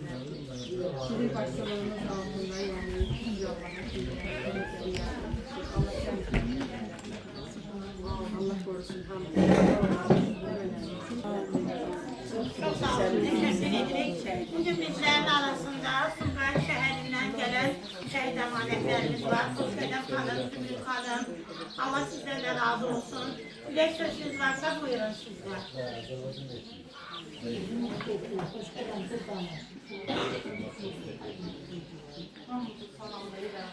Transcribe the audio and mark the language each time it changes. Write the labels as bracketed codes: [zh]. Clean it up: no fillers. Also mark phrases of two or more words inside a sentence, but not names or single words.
[tr] Sizin başsağlığınız altında yani Allah korusun. Çok sağ olun, teşekkür ederim. Bugün bizlerin arasında [az] Sumqayıt şəhərindən gələn şəhid əmanətlərimiz var. Xoşqədəm xanım, Zümrüt xanım. Allah sizdən də razı olsun. Ürək sözünüz varsa buyurun sizlər. Hamımızı salamlayıram.